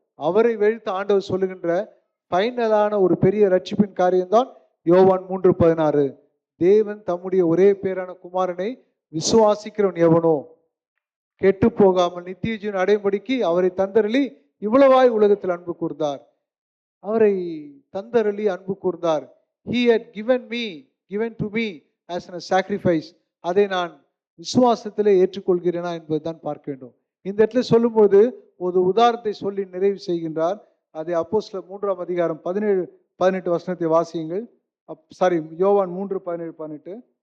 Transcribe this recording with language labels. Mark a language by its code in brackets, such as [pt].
[ta] அவரை வெறுத்து ஆண்டவர் சொல்லுகின்ற ஃபைனலான ஒரு பெரிய ரட்சிப்பின் காரியம்தான் யோவான் 3:16. தேவன் தம்முடைய ஒரே பேரான குமாரனை விசுவாசிக்கிறவன் எவனோ கெட்டு போகாமல் நித்திய ஜீவன் அடையும்படிக்கு அவரை தந்தரளி இவ்வளவாய் உலகத்தில் அன்பு கூர்ந்தார். அவரை தந்தரளி அன்பு கூர்ந்தார். [en] He had given to me as a sacrifice. [ta] அதை நான் விசுவாசத்திலே ஏற்றுக்கொள்கிறேனா என்பதுதான் பார்க்க வேண்டும். இந்த இடத்துல சொல்லும்போது ஒரு உதாரணத்தை சொல்லி நிறைவு செய்கின்றார். அதை அப்போஸ்தலர் 3ஆம் அதிகாரம் 17-18 வசனத்தை வாசியுங்கள். யோவான் 3:17-18.